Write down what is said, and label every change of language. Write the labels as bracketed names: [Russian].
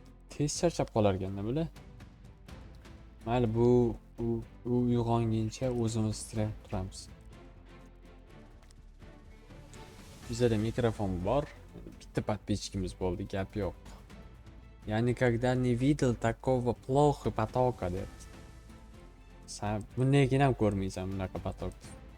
[Uzbek] Tez charchab qolar ekan nima? Mayli bu uyg'onguncha o'zimiz titrab turamiz. Bizda mikrofon bor. Bitta подписчикimiz bo'ldi, gap yo'q. [Russian] Я никогда не видел такого плохо потока [Uzbek] deyapti. Sen bundagina ham ko'rmaysan bunaqa потокni.